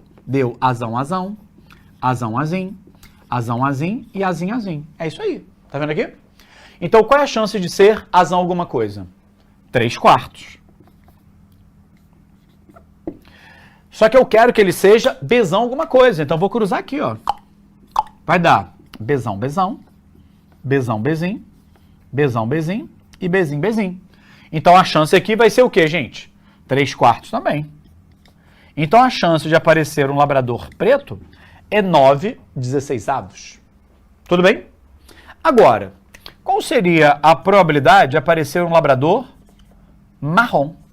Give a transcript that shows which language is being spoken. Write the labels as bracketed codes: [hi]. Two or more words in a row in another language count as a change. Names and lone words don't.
[pt] Deu Azão, Azão, Azão, Azim, Azão, Azim e Azim, Azim. É isso aí. Tá vendo aqui? Então qual é a chance de ser Azão alguma coisa? 3/4. Só que eu quero que ele seja Bzão alguma coisa. Então eu vou cruzar aqui, ó. Vai dar Bzão, Bzão, Bzão, Bzim, Bzão, Bzim e Bzim, Bzim. Então a chance aqui vai ser o quê, gente? 3/4 também. Então a chance de aparecer um labrador preto é 9/16. Tudo bem? Agora, qual seria a probabilidade de aparecer um labrador marrom?